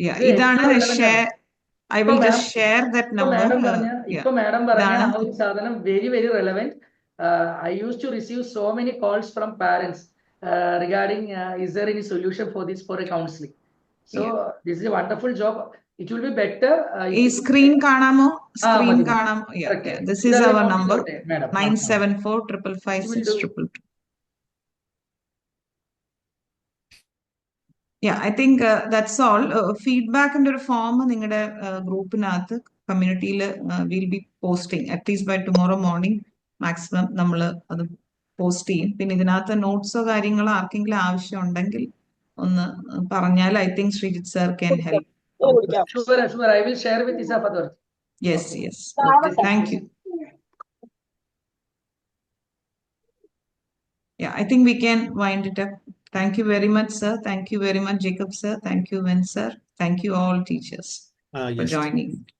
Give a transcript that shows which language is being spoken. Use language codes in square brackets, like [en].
[ml] ഇതാണ് [en] I will just share that number. [ml] ഇപ്പൊ madam പറഞ്ഞ ആ ഒരു സാധനം [en] Very very relevant. I used to receive so many calls from parents regarding is there any solution for this for a counseling. So this is a wonderful job. It will be better. [ml] ഈ screen കാണാമോ? Screen കാണാം. [en] This is our number 97455622. I think that's all. [ml] ഫീഡ്ബാക്കിന്റെ ഒരു form നിങ്ങളുടെ ഗ്രൂപ്പിനകത്ത് കമ്മ്യൂണിറ്റിയിൽ [en] will be posting at least by tomorrow morning [ml] maximum നമ്മൾ അത് post ചെയ്യും. പിന്നെ ഇതിനകത്ത് നോട്ട്സോ കാര്യങ്ങളോ ആർക്കെങ്കിലും ആവശ്യം ഉണ്ടെങ്കിൽ ഒന്ന് പറഞ്ഞാൽ [en] I think Sreejith sir can help. Sure, I will share with Isaf Adwar. Yes. Thank you. I think we can wind it up. Thank you very much, sir. Thank you very much, Jacob sir. Thank you, Vin sir. Thank you all teachers for joining.